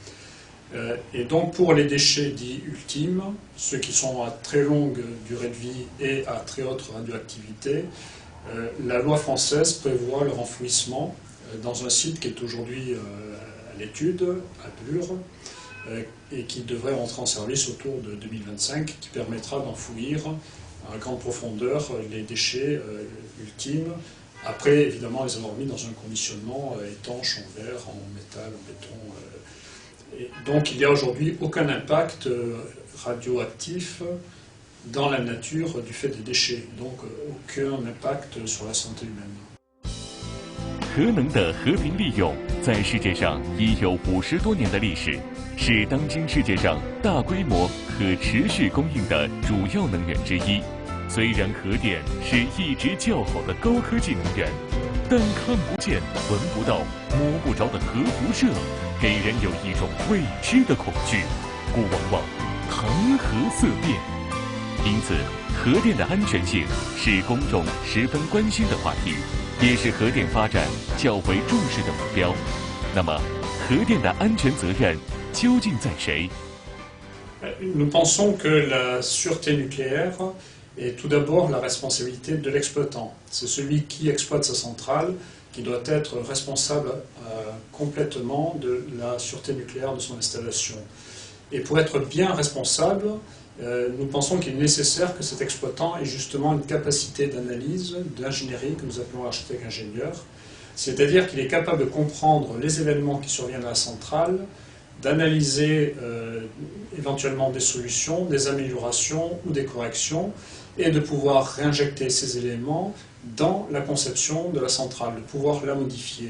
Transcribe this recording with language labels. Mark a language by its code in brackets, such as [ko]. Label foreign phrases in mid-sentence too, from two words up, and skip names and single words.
[fr] Et donc pour les déchets dits ultimes, ceux qui sont à très longue durée de vie et à très haute radioactivité, la loi française prévoit leur enfouissement dans un site qui est aujourd'hui à l'étude, à Bure, et qui devrait rentrer en service autour de 2025, qui permettra d'enfouir à grande profondeur les déchets ultimes, après évidemment les avoir mis dans un conditionnement étanche en verre, en métal, en béton. Et donc il n'y a aujourd'hui aucun impact radioactif dans la nature du fait des déchets, donc aucun impact sur la santé humaine. [zh] 核能的和平利用在世界上已有50多年的历史，是当今世界上大规模可持续供应的主要能源之一。虽然核电是一直较好的高科技能源，但看不见、闻不到、摸不着的核辐射，给人有一种未知的恐惧，故往往谈核色变。因此，核电的安全性是公众十分关心的话题，也是核电发展较为重视的目标。那么，核电的安全责任究竟在谁？ [fr] Nous pensons que la sûreté nucléaire est tout d'abord la responsabilité de l'exploitant. C'est celui qui exploite sa centrale qui doit être responsable complètement de la sûreté nucléaire de son installation. Et pour être bien responsable, nous pensons qu'il est nécessaire que cet exploitant ait justement une capacité d'analyse, d'ingénierie que nous appelons architecte-ingénieur, c'est-à-dire qu'il est capable de comprendre les événements qui surviennent à la centrale, d'analyser éventuellement des solutions, des améliorations ou des corrections, et de pouvoir réinjecter ces éléments dans la conception de la centrale, de pouvoir la modifier.